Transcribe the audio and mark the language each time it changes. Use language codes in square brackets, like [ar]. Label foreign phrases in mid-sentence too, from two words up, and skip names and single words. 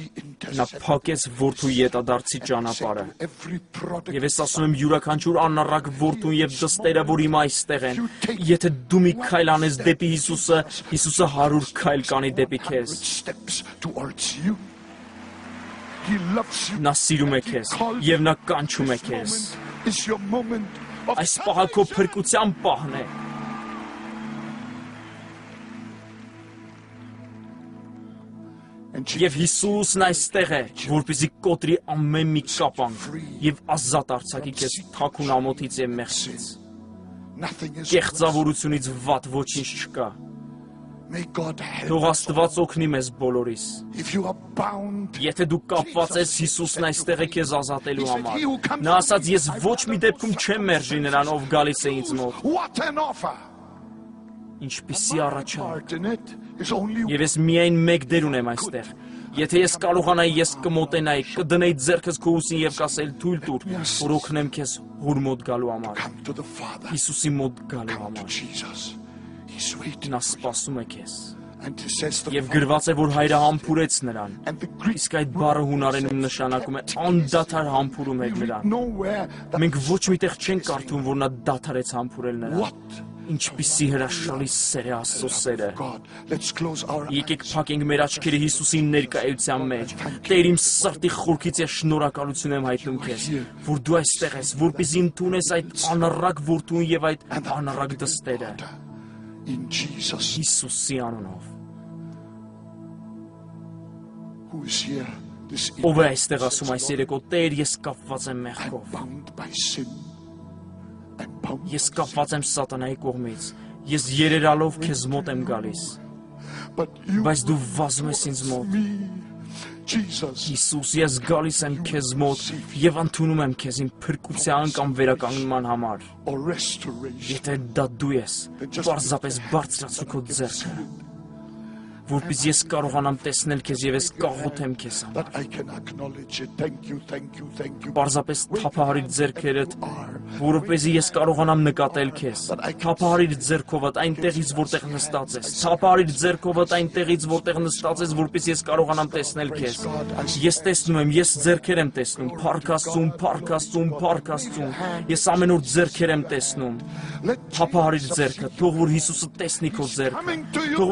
[hy] Նա [en] interceded. [hy] փակեց որդու յետադարձի ճանապարհը։ [en] Every prodigal [hy] Եվ ես ասում եմ յուրաքանչյուր անառակ որդուն եւ դստերը, որ հիմա այստեղ են, եթե դու մի քայլ անես դեպի Հիսուսը, Հիսուսը 100 քայլ կանի դեպի քեզ։ [en] steps towards you. He loves you. [hy] Նա սիրում է քեզ եւ նա կանչում է քեզ։ [en] Is your moment of [hy] Այս պահը քո փրկության պահն է։ [en] And [hy] Եվ Հիսուսն այստեղ է, որպեսզի կոտրի ամեն մի կապանք եւ ազատ արձակի քեզ թաքուն ամոթից եւ մեղքից։ [en] nothing is [hy] Կեղծավորությունից վատ ոչինչ չկա։ [en] May God help. [hy] Թող Աստված օգնի մեզ բոլորիս։ [en] If you are bound, [hy] Եթե դու կապված ես, Հիսուսն այստեղ է քեզ ազատելու համար։ Նա ասաց, ես ոչ մի դեպքում չեմ մերժի նրան, ով գալիս է ինձ մոտ։ [en] what an offer. [hy] Ինչպիսի առաջարկ։ [en] Part in it is only [hy] Եվ ես միայն մեկ դեր ունեմ այստեղ։ Եթե ես կարողանայի, ես կմոտենայի, կդնեի ձեռքս քո ուսին եւ կասել թույլ տուր, որ օգնեմ քեզ հոր մոտ գալու համար։ [en] come to the Father. [hy] Հիսուսի մոտ գալու [en] Come to [hy] համար։ [en] Jesus. He's waiting. [hy] Նա սպասում է քեզ։ [en] And he says the [hy] Եվ գրված է, որ հայրը համբուրեց նրան։ [en] and the Greek [hy] Իսկ այդ բառը հունարենում նշանակում է անդադար համբուրում էր նրան։ [en] nowhere that [hy] Մենք ոչ միտեղ չենք կարդում, որ նա դադարեց համբուրել նրան։ [en] what [hy] Ինչպիսի հրաշալի սեր է Աստծո սերը։ [en] God. Let's close our [hy] Եկեք փակենք մեր աչքերը Հիսուսի ներկայության մեջ։ Տեր իմ սրտի խորքից ես շնորհակալություն եմ հայտնում քեզ, որ դու այստեղ ես, որպեսզի ընդունես այդ անառակ որդուն եւ այդ անառակ դստերը [en] in Jesus [hy] Հիսուսի անունով։ [en] who is here this [hy] Ով [en] evening [hy] է այստեղ ասում այս երեկո, Տեր, ես կապված եմ մեղքով։ [en] bound by sin and bound [hy] Ես կապված եմ սատանայի կողմից։ Ես երերալով քեզ մոտ եմ գալիս, [en] but you [hy] բայց դու վազում ես ինձ մոտ։ [en] me Jesus [hy] Հիսուս, ես գալիս եմ քեզ մոտ եւ ընդունում եմ քեզ իմ փրկության կամ վերականգնման համար։ [en] or restoration [hy] Եթե դա դու ես, պարզապես բարձրացրու քո ձեռքը որպես ես կարողանամ տեսնել քեզ եւ ես կաղոթեմ քեզ համար։ [en] That I can acknowledge it. Thank you, thank you, thank you. [hy] Պարզապես թափահարիր ձեռքերդ, որովհետեւ ես կարողանամ նկատել քեզ։ Թափահարիր ձեռքովդ այնտեղից, որտեղ նստած ես։ Թափահարիր ձեռքովդ այնտեղից, որտեղ նստած ես, որպես ես կարողանամ տեսնել քեզ։ Ես տեսնում եմ, ես ձեռքեր եմ տեսնում, փառք Աստծուն, փառք Աստծուն, փառք Աստծուն։ Ես ամեն օր ձեռքեր եմ տեսնում։ Թափահարիր ձեռքը, թող որ Հիսուսը տեսնի քո ձեռքը։ Թող